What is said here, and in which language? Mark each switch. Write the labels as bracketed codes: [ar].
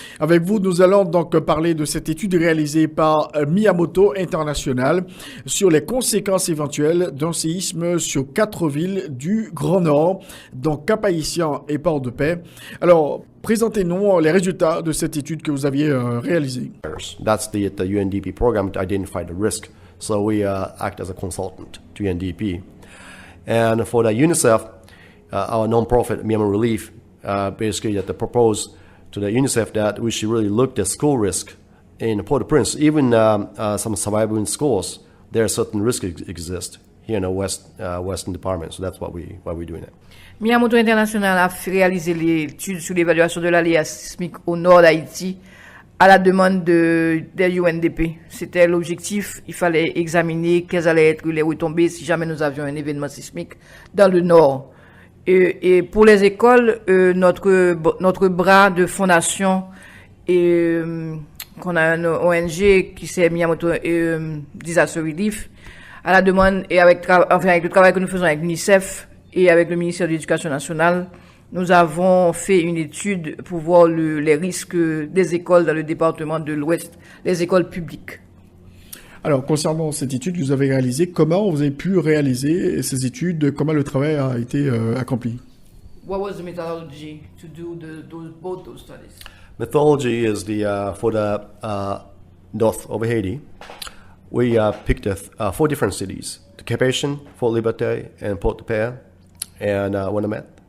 [fr] Avec vous, nous allons donc parler de cette étude réalisée par Miyamoto International sur les conséquences éventuelles d'un séisme sur 4 villes du Grand Nord, dont Cap-Haïtien et Port-de-Paix. Alors, présentez-nous les résultats de cette étude que vous aviez réalisée. [en] That's the UNDP program to identify the risk. So we act as a consultant to UNDP. And for the UNICEF, our non-profit Myanmar Relief basically proposed to the UNICEF that we should really look at school risk in Port-au-Prince. Even some surviving schools, there are certain risks exist here in the Western Department. So that's why we're doing it. [fr] Miyamoto International a réalisé l'étude sur l'évaluation de l'aléa sismique au nord d'Haïti à la demande des UNDP. C'était l'objectif. Il fallait examiner quelles allaient être les retombées si jamais nous avions un événement sismique dans le nord. Et pour les écoles, notre bras de fondation et qu'on a un ONG qui s'est Miyamoto Disaster Relief à la demande et avec le travail que nous faisons avec l'UNICEF et avec le ministère de l'Éducation nationale, nous avons fait une étude pour voir les risques des écoles dans le département de l'Ouest, les écoles publiques. Alors, concernant cette étude que vous avez réalisée, comment vous avez pu réaliser ces études? Comment le travail a été accompli? [en] What was the methodology to do both those studies? Methodology is for the north of Haiti. We picked 4 different cities: Cap-Haïtien, Fort Liberté, and Port-de-Paix, and Wanamette.